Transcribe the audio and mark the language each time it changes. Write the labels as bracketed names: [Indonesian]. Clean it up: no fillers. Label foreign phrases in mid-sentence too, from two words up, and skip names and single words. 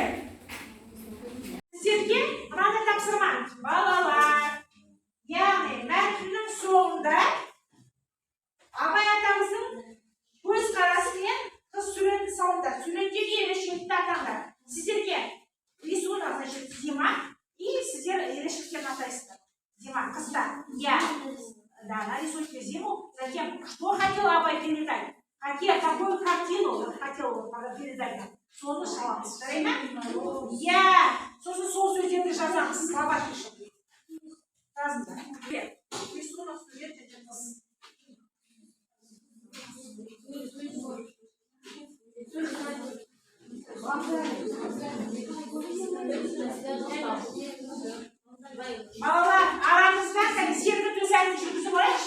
[Kazakh] Сіздерге мынаны тапсырма. Балалар. Яғни мәтіннің соңында Абай атамыздың көз қарасымен қыз суретін салыңдар. Суреттегі ерекшелікті атаңдар. Сіздерге рисунок, [Russian] значит, зима, и [Kazakh] сіздер ерекшеліктерін атайсыздар. Зима, қыздар. [Russian] Я. Да, на рисунке зиму. Затем, что хотел Абай передать? Какую картину он хотел передать? [Kazakh] Соны шаламыз. Жарай ма? Я. Сосын сол сөздерді жазамыз. [Russian] Слова пишем. [Kazakh] Жазыңдар. Рисунок, сурет, қыз. Балалар, арамызда сергі төс әнін жүргізіп алайықшы.